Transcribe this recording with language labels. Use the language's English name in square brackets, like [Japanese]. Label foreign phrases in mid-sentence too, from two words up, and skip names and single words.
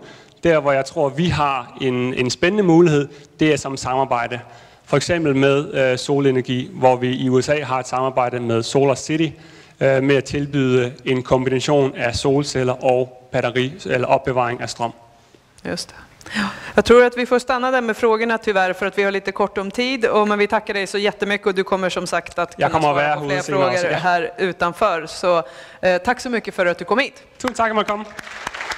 [Danish] Der, hvor jeg tror, vi har en spændende mulighed, det er som samarbejde. For eksempel med solenergi, hvor vi i USA har et samarbejde med SolarCity med at tilbyde en kombination af solceller og batteri eller opbevaring af strøm. [Swedish] Just det. Jag tror att vi får stanna där med frågorna tyvärr för att vi har lite kort om tid. Men vi tackar dig så jättemycket och du kommer som sagt att kunna svara på fler frågor här utanför. Så tack så mycket för att du kom hit. [Danish] Tusind tak, at man kom.